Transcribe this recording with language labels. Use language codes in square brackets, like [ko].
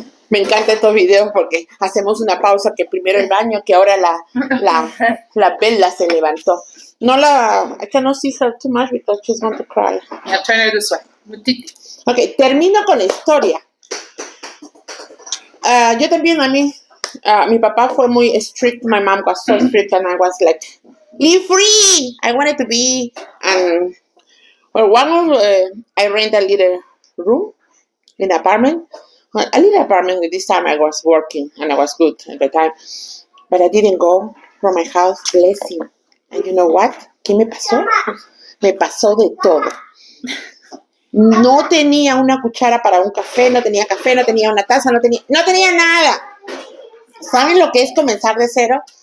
[es] Me encantan estos videos porque hacemos una pausa, que primero el baño, que ahora la Bella se levantó. [en] I cannot see her too much because she's going to cry. Yeah, turn her this way. [es] Ok, termino con la historia. Yo también, mi papá fue muy strict. [en] My mom was so strict and I was like, be free. I wanted to be. And I rent a little room in an apartment. A little apartment. This time I was working and I was good at the time. But I didn't go from my house blessing. And you know what? [es] ¿Qué me pasó? Me pasó de todo. No tenía una cuchara para un café, no tenía una taza, no tenía nada. ¿Saben lo que es comenzar de cero?